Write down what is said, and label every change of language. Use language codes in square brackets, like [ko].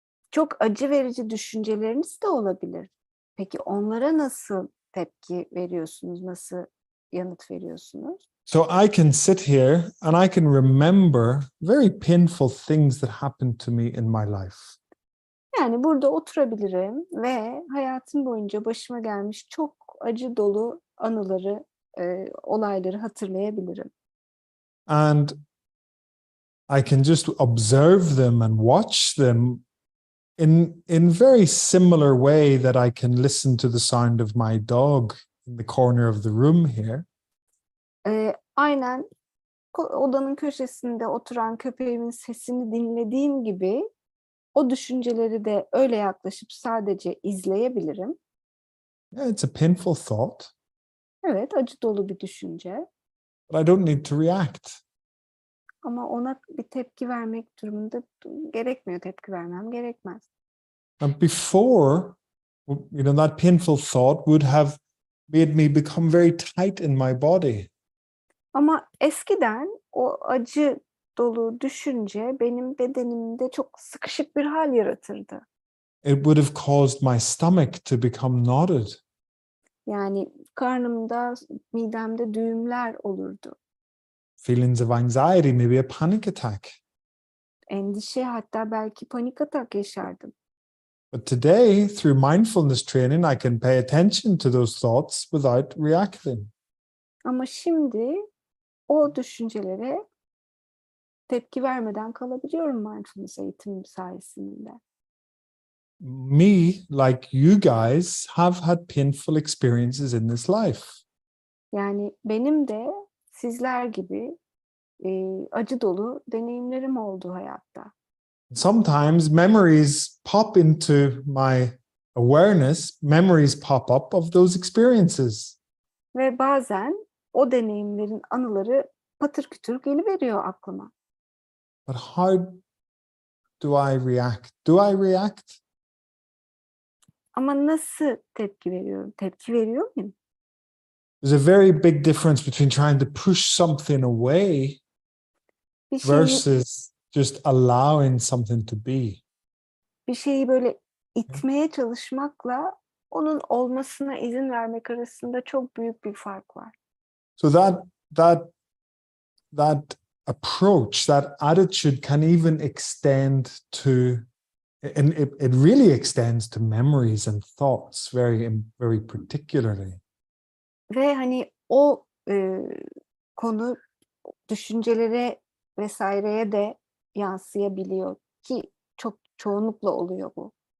[tr] Çok acı verici düşünceleriniz de olabilir. Peki onlara nasıl tepki veriyorsunuz? Nasıl yanıt veriyorsunuz? [en] So I can sit here and I can remember very painful things that happened to me in my life. [tr] Yani burada oturabilirim ve hayatım boyunca başıma gelmiş çok acı dolu anıları, olayları hatırlayabilirim. [en] And I can just observe them and watch them in very similar way that I can listen to the sound of my dog in the corner of the room here. [tr] Aynen odanın köşesinde oturan köpeğimin sesini dinlediğim gibi o düşünceleri de öyle yaklaşıp sadece izleyebilirim. [en] Yeah, it's a painful thought, [tr] Evet, acı dolu bir düşünce [en] but I don't need to react. [tr] ama ona bir tepki vermek durumunda gerekmiyor, tepki vermem gerekmez. [en] And before, that painful thought would have made me become very tight in my body. [tr] Ama eskiden o acı dolu düşünce benim bedenimde çok sıkışık bir hal yaratırdı. [en] It would have caused my stomach to become knotted. [tr] Yani karnımda, midemde düğümler olurdu. [en] Feelings of anxiety, maybe a panic attack. [tr] Endişe, hatta belki panik atak yaşardım. [en] But today, through mindfulness training, I can pay attention to those thoughts without reacting. [tr] Ama şimdi o düşüncelere tepki vermeden kalabiliyorum mindfulness eğitimim sayesinde. [en] Me, like you guys, have had painful experiences in this life. [tr] Yani benim de sizler gibi acı dolu deneyimlerim oldu hayatta. [en] Sometimes memories pop into my awareness, memories pop up of those experiences. [tr] Ve bazen o deneyimlerin anıları patır kütür geliveriyor aklıma. [en] But how do I react? Do I react? [tr] Ama nasıl tepki veriyorum? Tepki veriyor muyum? [en] there's a very big difference between trying to push something away [tr] Bir şeyi, [en] versus just allowing something to be. [tr] bir şeyi böyle itmeye çalışmakla onun olmasına izin vermek arasında çok büyük bir fark var. [en] So that approach, that attitude can even extend to, and it really extends to memories and thoughts very particularly. [tr] Ve hani o konu düşüncelere vesaireye de yansıyabiliyor ki çok çoğunlukla oluyor bu.